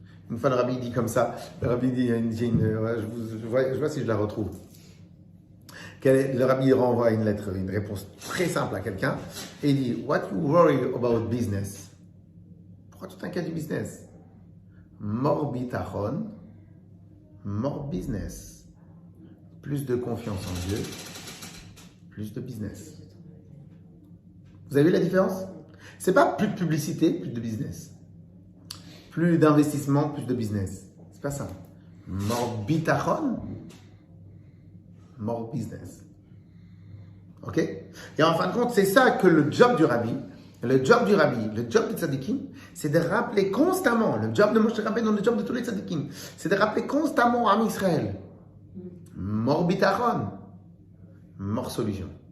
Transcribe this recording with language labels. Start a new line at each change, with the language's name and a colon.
French: Une fois, le rabbi dit comme ça, le rabbi dit, je vois si je la retrouve. Le rabbi renvoie une lettre, une réponse très simple à quelqu'un, et il dit,
English: what you worry about business?
French: Pourquoi tu t'inquiètes du business?
English: More bitachon, more business.
French: Plus de confiance en Dieu, plus de business. Vous avez vu la différence? C'est pas plus de publicité, plus de business. Plus d'investissement, plus de business. C'est pas ça.
English: More bitachon, more business. Ok?
French: Et en fin de compte, c'est ça que le job du rabbi, le job des tzadikim, c'est de rappeler constamment, le job de Moshe Rabbeinu, le job de tous les tzadikim, c'est de rappeler constamment à Israël,
English: more bitachon, more solution.